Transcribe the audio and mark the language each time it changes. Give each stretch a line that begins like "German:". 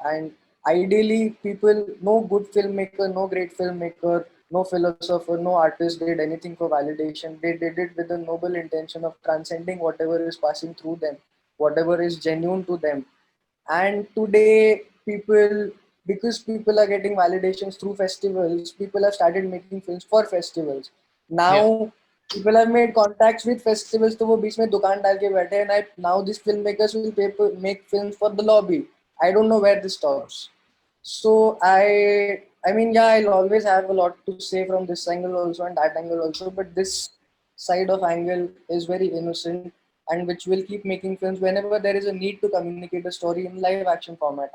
English: And ideally, people, no good filmmaker, no great filmmaker, no philosopher, no artist did anything for validation. They did it with the noble intention of transcending whatever is passing through them, whatever is genuine to them. And today, because people are getting validations through festivals, people have started making films for festivals. Now, people have made contacts with festivals,
Hindi: तो वो बीच में दुकान डाल के बैठे हैं.
English: And now these filmmakers will make films for the lobby. I don't know where this stops. So I mean, yeah, I'll always have a lot to say from this angle also and that angle also, but this side of angle is very innocent, and which will keep making films whenever there is a need to communicate a story in live action format.